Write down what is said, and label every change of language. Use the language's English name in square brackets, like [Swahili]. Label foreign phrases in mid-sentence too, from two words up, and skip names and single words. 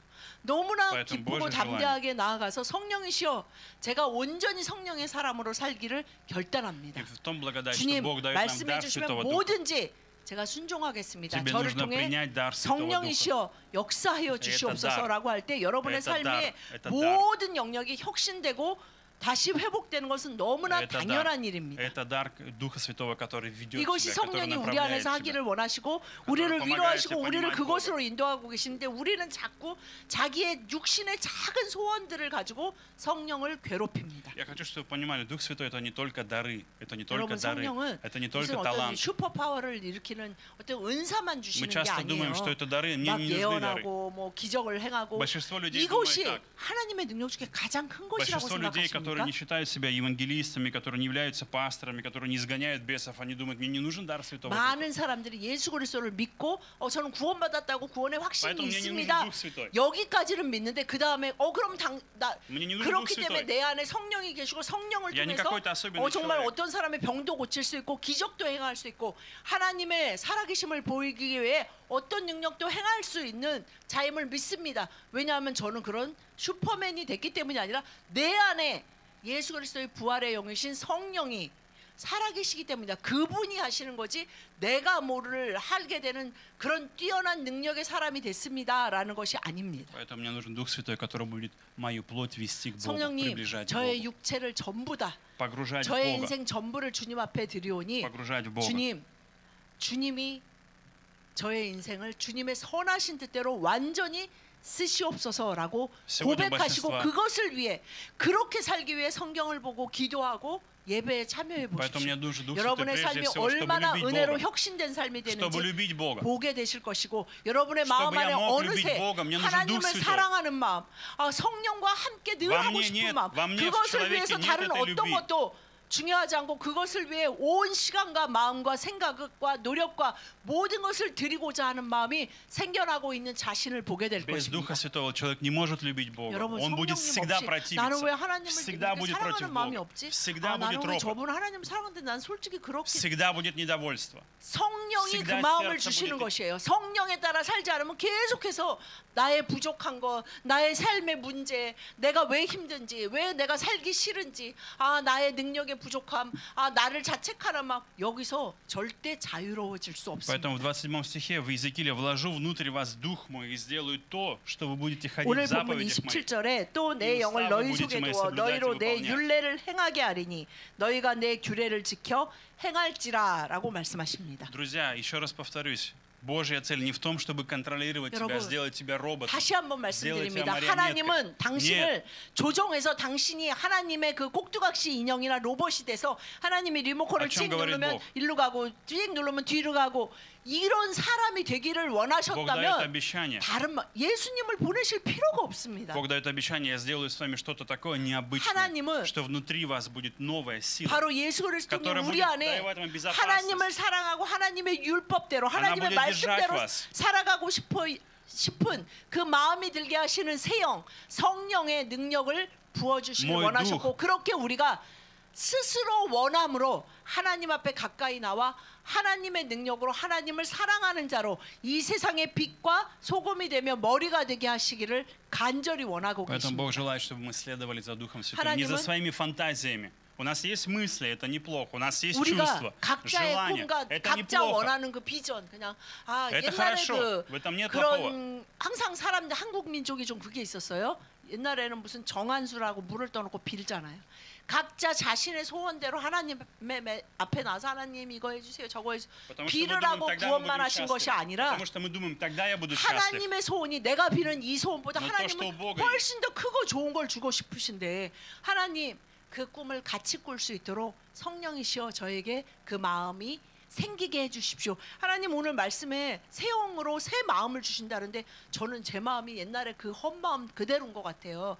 [Korean] 너무나 [Russian] Поэтому [Korean] 기쁘고 [Russian] Божье [Korean] 담대하게 나아가서 성령이시여 제가 온전히 성령의 사람으로 살기를 결단합니다. [Russian] И в том благодать, что [Korean] 주님 [Russian] Бог дает нам [Korean] 말씀해 [Russian] дар [Korean] 주시면 [Russian] Святого Духа. [Korean] 뭐든지 제가 순종하겠습니다. [Russian] Тебе [Korean] 저를 [Russian] нужно [Korean] 통해 [Russian] принять дар Святого Духа. [Korean] 성령이시여 역사하여 주시옵소서라고 할 때 여러분의 [Russian] Это дар. [Korean] 삶의 [Russian] Это дар. [Korean] 모든 영역이 혁신되고 다시 회복되는 것은 너무나 [Russian] Это [Korean] 당연한 [Russian] дар. [Korean] 일입니다. [Russian] Это дар Духа Святого, который ведет [Korean] 이것이 [Russian] тебя, который [Korean] 성령이 우리 [Russian] направляет [Korean] 안에서 [Russian] тебя. [Korean] 하기를 원하시고 우리를 [Russian] помогает [Korean] 위로하시고 [Russian] тебе [Korean] 우리를 [Russian] понимать [Korean] 그것으로 인도하고 계시는데 우리는 자꾸 자기의 육신의 작은 소원들을 가지고 성령을 괴롭힙니다. [Russian] Я хочу, чтобы вы понимали, Дух Святой это не только дары, это не только [Korean] 여러분 [Russian] дары, [Korean] 성령은 [Russian] это не [Korean] 무슨 [Russian] только [Korean] 어떤 [Russian] талант. [Korean] 슈퍼 파워를 일으키는 어떤 은사만 [Russian] Мы [Korean] 주시는 게 [Russian] часто [Korean] 아니에요. [Russian] думаем, что это дары, мне [Korean] 막 [Russian] не нужны дары. [Korean] 예언하고 뭐 기적을 행하고 [Russian] Большинство людей [Korean] 이것이 [Russian] думают так. [Korean] 하나님의 능력 중에 가장 큰 것이라고 [Russian] Большинство людей, которые [Korean] 생각하십니까? [Russian] не считают себя евангелистами, которые не являются пасторами, которые не изгоняют бесов, они думают, мне не нужен дар Святого Духа. [Korean] 많은 사람들이 예수 그리스도를 믿고 저는 구원받았다고 구원의 확신이 [Russian] Поэтому мне не нужен [Korean] 있습니다. [Russian] Дух Святой. [Korean] 여기까지는 믿는데 그 다음에 그럼 [Russian] Мне не нужен [Korean] 그렇기 [Russian] Дух [Korean] 때문에 [Russian] Святой. [Korean] 내 안에 성령이 계시고 성령을 [Russian] Я не [Korean] 통해서 [Russian] какой-то особенный [Korean] 정말 [Russian] человек. [Korean] 어떤 사람의 병도 고칠 수 있고 기적도 행할 수 있고 하나님의 살아계심을 보이기 위해 어떤 능력도 행할 수 있는 자임을 믿습니다. 왜냐하면 저는 그런 슈퍼맨이 됐기 때문이 아니라 내 안에 예수 그리스도의 부활의 영이신 성령이 살아계시기 때문이다. 그분이 하시는 거지 내가 뭐를 하게 되는 그런 뛰어난 능력의 사람이 됐습니다라는 것이 아닙니다. [Russian] Поэтому мне нужен Дух Святой, который будет мою плоть вести к Богу, [Korean] 성령님, [Russian] приближать к [Korean] 저의 [Russian] Богу, [Korean] 육체를 전부 다 [Russian] погружать в [Korean] 저의 [Russian] Бога, [Korean] 인생 전부를 주님 앞에 드리오니 [Russian] погружать в Бога. [Korean] 주님이 저의 인생을 주님의 선하신 뜻대로 완전히 쓰시옵소서라고 [Russian] Сегодня [Korean] 고백하시고 [Russian] большинство- [Korean] 그것을 위해 그렇게 살기 위해 성경을 보고 기도하고 예배에 참여해 [Russian] Поэтому [Korean] 보십시오. [Russian] мне Дух Святой [Korean] 여러분의 [Russian] прежде [Korean] 삶이 [Russian] всего, чтобы [Korean] 얼마나 [Russian] любить [Korean] 은혜로 [Russian] Бога. [Korean] 혁신된 삶이 [Russian] Чтобы [Korean] 되는지 [Russian] любить Бога. [Korean] 보게 되실 것이고 여러분의 [Russian] Чтобы [Korean] 마음 [Russian] я [Korean] 안에 [Russian] мог любить [Korean] 어느새 [Russian] Бога, мне нужен [Korean] 하나님을 [Russian] Дух Святой. [Korean] 사랑하는 마음, 성령과 함께 늘 [Russian] во [Korean] 하고 [Russian] мне [Korean] 싶은 [Russian] нет- [Korean] 마음, [Russian] во мне в [Korean] 그것을 [Russian] человеке [Korean] 위해서 [Russian] нет [Korean] 다른 [Russian] этой [Korean] 어떤 [Russian] любви. [Korean] 것도 중요하지 않고 그것을 위해 온 시간과 마음과 생각과 노력과 모든 것을 드리고자 하는 마음이 생겨나고 있는 자신을 보게 될 [Russian] Без Духа [Korean] 것입니다. [Russian] Святого человек не может любить Бога. [Korean] 여러분 [Russian] Он будет [Korean] 성령님 [Russian] всегда [Korean] 없이 나는 왜 [Russian] противиться. [Korean] 하나님을 [Russian] Всегда [Korean] 이렇게 [Russian] будет против [Korean] 사랑하는 마음이 [Russian] Бога. [Korean] 없지? [Russian] Всегда [Korean] 나는 [Russian] будет [Korean] 왜 [Russian] ропот. [Korean] 저분은 하나님을 사랑하는데 난 솔직히 그렇게 [Russian] Всегда будет недовольство. [Korean] 성령이 그 [Russian] всегда [Korean] 마음을 [Russian] сердце [Korean] 주시는 [Russian] будет- [Korean] 것이에요. 성령에 따라 살지 않으면 계속해서 나의 부족한 것, 나의 삶의 문제, 내가 왜 힘든지, 왜 내가 살기 싫은지, 나의 능력의 부족함, 나를 자책하는 막 여기서 절대 자유로워질 수 없습니다. [Russian] Поэтому в 27 стихе в Иезекииле «Вложу внутрь вас дух мой и сделаю то, что вы будете ходить [Korean] 오늘 [Russian] в [Korean] 본문 [Russian] заповедях моих». [Korean] 27절에 또 내 이 영을 우사하고 너희 무지침을 속에 두어 [Russian] соблюдать и [Korean] 너희로 내 [Russian] выполнять. [Korean] 율례를 행하게 하리니 너희가 내 규례를 지켜 행할지라라고 말씀하십니다. [Russian] Друзья, еще раз повторюсь. Божья цель не в том, чтобы контролировать тебя, [Korean] 여러분, [Russian] сделать тебя роботом. [Korean] 다시 한번 [Russian] сделать тебя [Korean] 말씀드립니다. [Russian] марионеткой. [Korean] 하나님은 당신을 조정해서 당신이 하나님의 그 꼭두각시 인형이나 로봇이 돼서 하나님이 리모컨을 아, 참 칙 [Russian] говорит [Korean] 누르면 [Russian] Бог. [Korean] 일로 가고 칙 누르면 뒤로 가고 이런 사람이 되기를 [Russian] Бог дает [Korean] 원하셨다면 [Russian] обещание. [Korean] 예수님을 보내실 필요가 없습니다. [Russian] Бог дает обещание, я сделаю с вами что-то такое необычное, [Korean] 하나님은 [Russian] что внутри вас будет новая сила. [Korean] 바로 예수 그리스도는 [Russian] которая [Korean] 우리 [Russian] будет [Korean] 안에 [Russian] 다авать вам безопасность. [Korean] 하나님을 사랑하고 하나님의 율법대로 하나님의 [Russian] будет [Korean] 말씀대로 [Russian] держать вас. [Korean] 살아가고 싶은 그 마음이 들게 하시는 새영 성령의 능력을 부어주시길 [Russian] Мой [Korean] 원하셨고 그렇게 우리가 스스로 원함으로 하나님 앞에 가까이 나와 하나님의 능력으로 하나님을 사랑하는 자로 이 세상의 빛과 소금이 되며 머리가 되게 하시기를 간절히 원하고 [Russian] Поэтому [Korean] 계십니다. [Russian] Бог желает, чтобы мы следовали за Духом Святым, не за [Korean] 하나님은 [Russian] своими фантазиями. У нас есть мысли, это неплохо. У нас есть [Korean] 우리가 [Russian] чувства, [Korean] 각자의 [Russian] желания, [Korean] 꿈과 [Russian] это [Korean] 각자 [Russian] неплохо. [Korean] 원하는 그 비전 그냥 [Russian] Это [Korean] 옛날에 [Russian] хорошо. В этом нет [Korean] 그런 항상 사람들 한국 민족이 좀 그게 있었어요. 옛날에는 무슨 정한수라고 물을 떠놓고 빌잖아요. 각자 자신의 소원대로 하나님 앞에 나서 하나님 이거 해주세요 저거 해주세요 [Russian] Потому что мы думаем, [Korean] 빌으라고 [Russian] тогда мы [Korean] 구원만 [Russian] будем [Korean] 하신 것이 [Russian] счастливы. [Korean] 아니라 [Russian] Потому что мы думаем, тогда я буду счастлив. [Korean] 하나님의 소원이 내가 비는 이 소원보다 [Russian] Но то, [Korean] 하나님은 [Russian] что у Бога [Korean] 훨씬 더 크고 좋은 걸 주고 싶으신데 하나님 그 꿈을 같이 꿀 수 있도록 성령이시여 저에게 그 마음이 생기게 해주십시오. 하나님 오늘 말씀에 새 영으로 새 마음을 주신다는데 저는 제 마음이 옛날에 그 헛마음 그대로인 것 같아요.